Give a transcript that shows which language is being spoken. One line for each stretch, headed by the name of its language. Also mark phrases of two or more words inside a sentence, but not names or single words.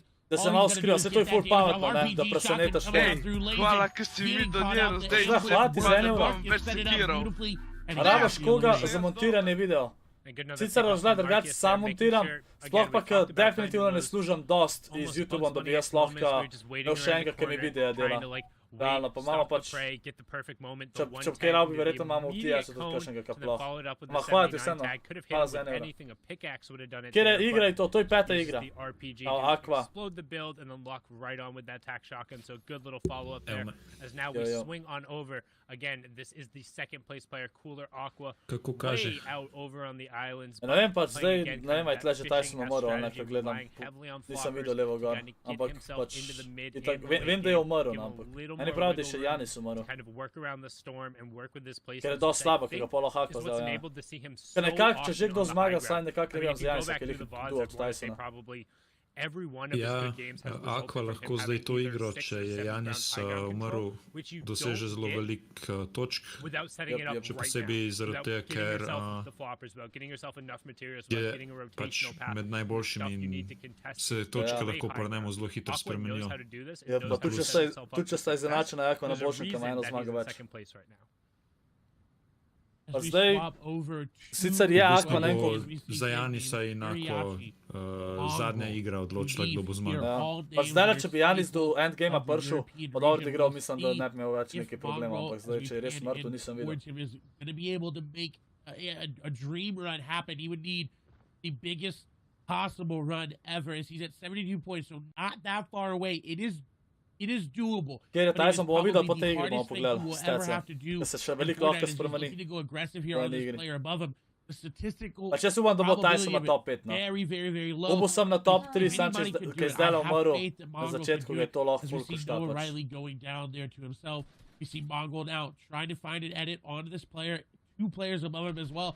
Slovenian: da se malo skriva, se to je full pametno, ne, da presenetaš folk. Hvala, ker si videl njeno, zdaj Zdaj hlati z enim bom več sekiral. Rabaš koga za montiranje video. Sicer razgled drugače sam montiram, sploh pa ker definitivno ne služim dost iz YouTubeom, da bi jaz lahko imel še enega, ki mi videa dela. Realno, pa imamo pač, če kaj rabi, verjetno imamo v TS-u tudi kakšnega kaploh. Ma hvala ti vseeno, hvala za enega. Kjer je igra je to je 5. igra. Aqua.
English: Explode the build and then lock right on with that tac shotgun. So good little follow up there. As now we swing on over. Again, this is the second place player, Cooler Aqua.
Slovenian: Kako kaže.
English: Way out over on the islands.
Slovenian: Ne vem pač zdaj, ne vem, aj tle že Tyson umrl, ali nekaj gledam. Nisem videl levo gor, ampak pač, vem, da je umrl, ampak. Meni pravi, da je še Janis umrl. Ker je dosti slabo, ki ga polo hakla zdaj, ja. Ker nekako, če že kdo zmaga, saj nekako ne vem z Janisa, ker je duo od Tysona.
English: every one of his good games has resulted
Slovenian: Aqua
English: from
Slovenian: lahko
English: him
Slovenian: zdaj
English: having to either
Slovenian: igro,
English: 6
Slovenian: če
English: or
Slovenian: je
English: 7 round
Slovenian: Janis
English: high ground
Slovenian: umrl,
English: control, which you
Slovenian: doseže
English: don't
Slovenian: zelo
English: get
Slovenian: veliko točk.
English: without setting it up
Slovenian: Še
English: right
Slovenian: posebej
English: now,
Slovenian: zaradi
English: without
Slovenian: tega,
English: getting
Slovenian: ker
English: yourself the floppers, without getting yourself enough materials,
Slovenian: je
English: without getting a
Slovenian: pač
English: rotational path,
Slovenian: med
English: stuff
Slovenian: najboljšimi
English: you
Slovenian: in
English: need to contest.
Slovenian: se točke lahko pri njemu zelo hitro
English: Aqua knows
Slovenian: spremenijo.
English: how to do this and
Slovenian: Ja,
English: knows
Slovenian: pa
English: how to
Slovenian: tudi
English: set himself up
Slovenian: če
English: for
Slovenian: sta
English: success.
Slovenian: izenačena, jako na
English: There's a
Slovenian: boljšem, ima
English: reason
Slovenian: eno
English: that
Slovenian: zmago
English: he's in
Slovenian: več.
English: second place right now.
Slovenian: Pa zdaj, sicer je Aqua, ne vem, koliko. Za Janisa je enako zadnja igra odločila, kdo bo zmagal. Ja. Pa zdaj, če bi Janis do endgamea prišel, pa dobro igral, mislim, da ne bi imel več nekaj problema, ampak zdaj, če je res mrtev, nisem videl.
English: A dream run happen, he would need the biggest possible run ever, as he's at 72 points, so not that far away. It is doable.
Slovenian: Kjer je Tyson, bomo videli po tej igri, bomo pogledali stats, da se še veliko lahko spremeni v eni igri. Pa če se upam, da bo Tyson na top 5, no. Upal sem na top 3, sam če je zdaj umrl, na začetku ga je to lahko ful košta pač.
English: You see Mongrel now trying to find an edit onto this player, 2 players above him as well.